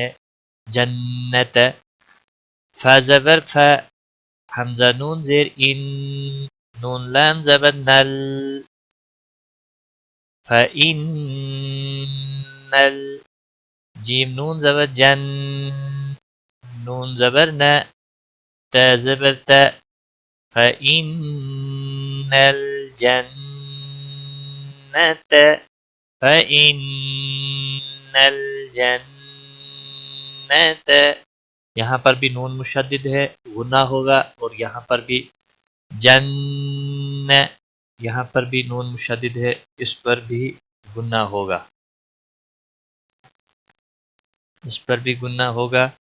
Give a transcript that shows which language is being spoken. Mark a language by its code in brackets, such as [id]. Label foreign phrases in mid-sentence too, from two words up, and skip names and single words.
[ur] جنت، فا زبر فا، حمزہ نون زیر ان، نون لام زبر نل، فَإِنَّ جیم نون زبر جن، نون زبر ن، تا زبر تا، [ar] فَإِنَّ الْجَنَّةَ، فَإِنَّ الْجَنَّةَ. [ur] یہاں پر بھی نون مشدد ہے، غنہ ہوگا، اور یہاں پر بھی جن، یہاں پر بھی نون مشدد ہے، اس پر بھی غنہ ہوگا، اس پر بھی گنہ ہوگا.